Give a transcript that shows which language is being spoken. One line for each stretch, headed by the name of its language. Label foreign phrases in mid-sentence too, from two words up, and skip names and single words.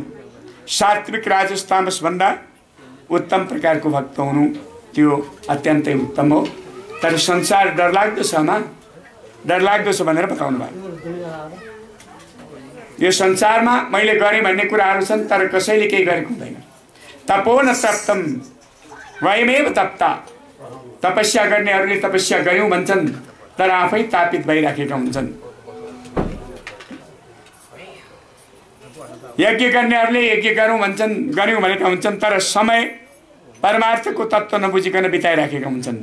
Nepali: सात्विक राजस तामस भन्दा उत्तम प्रकारको भक्त हुनु त्यो अत्यन्तै उत्तम हो। तर संसार डरलाग्दो छ आमा, डरलाग्दो छ भनेर बताउनु भयो। यो संसारमा मैले गरेँ भन्ने कुराहरू छन्, तर कसैले केही गरेको हुँदैन।
Sanskrit: तपो न तप्तम वयमेव तप्ता।
Nepali: तपस्या गर्नेहरूले तपस्या गर्यौँ भन्छन्, तर आफै तापित भइराखेका हुन्छन्। यज्ञ गर्नेहरूले यज्ञ गरौँ भन्छन्, गर्यौँ भनेका हुन्छन्, तर समय परमार्थको तत्त्व नबुझिकन बिताइराखेका हुन्छन्।